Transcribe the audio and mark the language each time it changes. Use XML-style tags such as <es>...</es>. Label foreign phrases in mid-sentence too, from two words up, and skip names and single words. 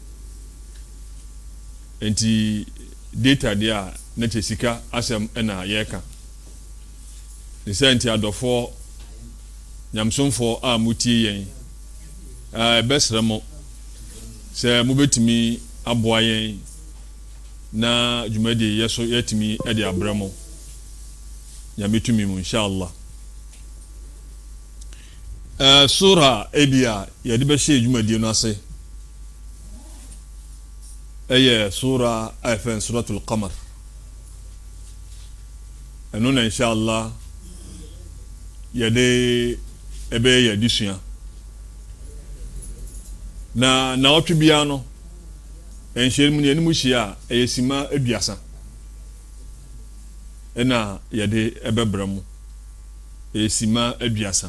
<ak>enti data deɛ a na kyɛ sika asɛm ɛna yɛka ne sɛ nti adɔfoɔ nyamsomfoɔ a mutie yɛn ɛbɛsrɛ mo sɛ mobɛtumi aboa yɛn na dwumadie yɛ so yɛtumi ɛde abrɛ mo nyametumi mu inshallah. Sura ebia yɛde bɛhyɛ dwumadie no ase ɛyɛ sura afɛn</ak> <ar>سورة القمر</ar> <ak>ɛno na inshallah yɛde ɛbɛyɛ yɛdesua na ɔtwe bia no ɛnhyɛ mu ne anim hyia a ɛyɛ sima aduasa ɛna yɛde ɛbɛbrɛ mu ɛyɛ sima aduasa.</ak>